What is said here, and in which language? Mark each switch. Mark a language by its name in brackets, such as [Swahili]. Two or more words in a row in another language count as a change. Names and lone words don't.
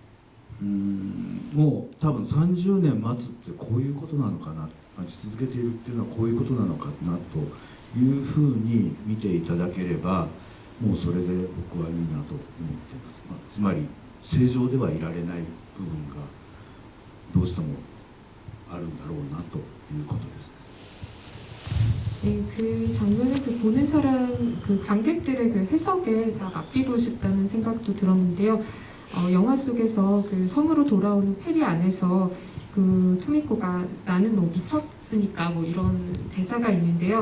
[Japanese] もう多分30年待つってこういうことなのかな待ち続けているっていうのはこういうことなのかなというふうに見ていただければもうそれで僕はいいなと思っています、つまり正常ではいられない部分がどうしてもあるんだろうなということです。 [Korean] 네, 그 장면을 보는 사람, 그 관객들의 그 해석에 다 맡기고 싶다는 생각도 들었는데요. 영화 속에서 그 섬으로 돌아오는 페리 안에서 그 토미코가 나는 뭐 미쳤으니까 뭐 이런 대사가 있는데요.